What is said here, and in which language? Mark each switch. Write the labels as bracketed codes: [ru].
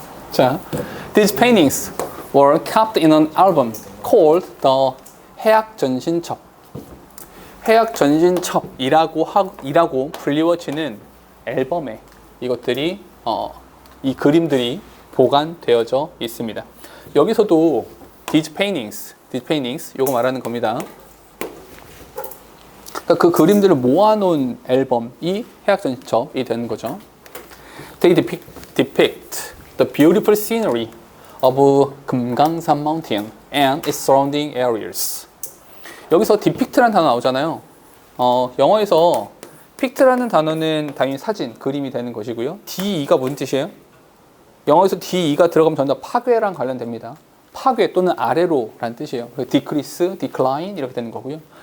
[en] 자, these paintings were kept in an album called the 해학전신첩. [ko] 해학전신첩이라고 불리워지는 앨범에 이것들이 이 그림들이 보관되어져 있습니다. 여기서도 these paintings 요거 말하는 겁니다. 그러니까 그 그림들을 모아놓은 앨범이 해학전신첩이 되는 거죠. [en] They depict the beautiful scenery of 금강산 Mountain and its surrounding areas. [ko] 여기서 depict라는 단어 나오잖아요. 영어에서 pict라는 단어는 당연히 사진, 그림이 되는 것이고요. DE가 무슨 뜻이에요? 영어에서 DE가 들어가면 전부 다 파괴랑 관련됩니다. 파괴 또는 아래로 라는 뜻이에요. decrease, decline 이렇게 되는 거고요.